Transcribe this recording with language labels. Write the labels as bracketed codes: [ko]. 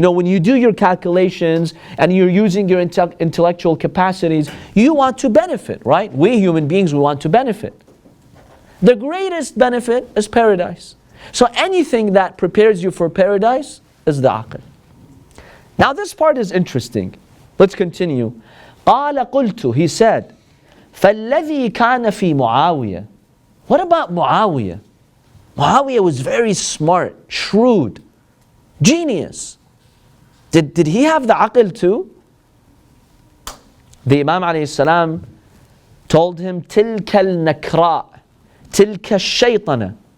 [en] When you do your calculations and you're using your intellectual capacities, you want to benefit, right? We human beings, we want to benefit. The greatest benefit is paradise. So anything that prepares you for paradise is the aql. Now this part is interesting. Let's continue. [ar] قال قلت, [en] he said, [ar] فالذي كان في معاوية. [en] What about Muawiyah? Muawiyah was very smart, shrewd, genius. Did he have the aql too? The Imam alayhi salam told him, [ar] تِلْكَ النَّكْرَاء تِلْكَ الشَّيْطَنَ.